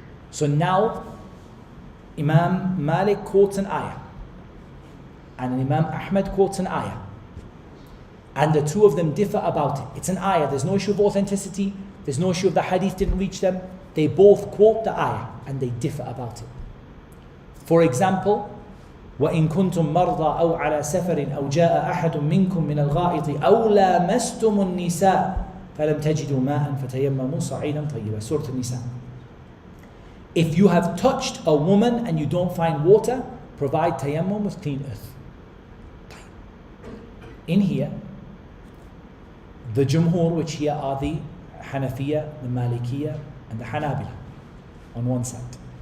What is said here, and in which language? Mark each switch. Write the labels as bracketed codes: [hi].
[en] So now, Imam Malik quotes an ayah, and Imam Ahmad quotes an ayah, and the two of them differ about it. It's an ayah, there's no issue of authenticity, there's no issue of the hadith didn't reach them. They both quote the ayah, and they differ about it. For example, [ar] وَإِن كُنتُم مَرْضَى أَوْ عَلَى سَفَرٍ أَوْ جَاءَ أَحَدٌ مِّنكُم مِّنَ الْغَائِطِ أَوْ لَامَسْتُمُ النِّسَاءَ فَلَمْ تَجِدُوا مَاءً فَتَيَمَّمُوا صَعِيدًا طَيِّبًا. [en] Surah An-Nisa. If you have touched a woman and you don't find water, provide tayammum with clean earth. In here, the Jumhur, which here are the Hanafiya, the Malikiya, and the Hanabila on one side.